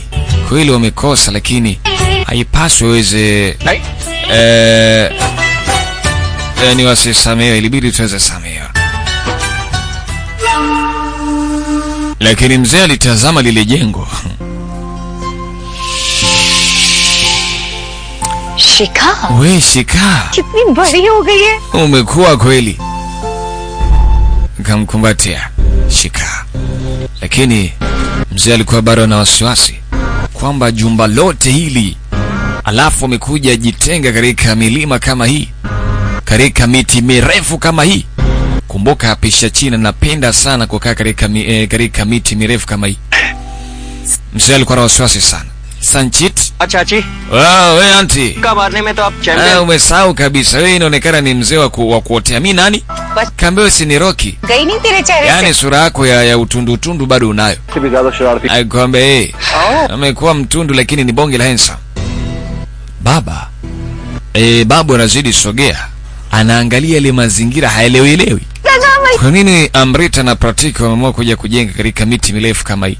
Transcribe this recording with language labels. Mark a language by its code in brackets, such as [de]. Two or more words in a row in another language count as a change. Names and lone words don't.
[sw] Kweli wamekosa, lakini haipaswi waweze ni wasisamehe, ilibidi tuweze samehe. Lakini mzee alitazama lile jengo. शिखा, we Shika, [hi] कितनी बड़ी हो गई है. [sw] Umekuwa kweli. Kamkumbatia Shika. Lakini mzee alikuwa bado na wasiwasi kwamba jumba lote hili alafu amekuja jitenga katika milima kama hii, katika miti mirefu kama hii. Kumbuka pisha China napenda sana kukaa katika miti mirefu kama hii. Mzee alikuwa na wasiwasi sana. Sanchit? Chachi. We auntie. [hi] का मरने में तो आप champion. [sw] Umesahau kabisa. Wewe inaonekana ni mzee wa kuotea. Mimi nani? Kaambia si ni Rocky. [hi] गई नहीं तेरे चेहरे से. [sw] Yaani sura yako ya utundu bado unayo. Aikwambia amekuwa mtundu lakini ni bonge la handsome. Baba. Babu anazidi sogea. Anaangalia ile mazingira haelewi. Kwa nini Amrita na Pratik wameamua kuja kujenga katika miti mirefu kama hii?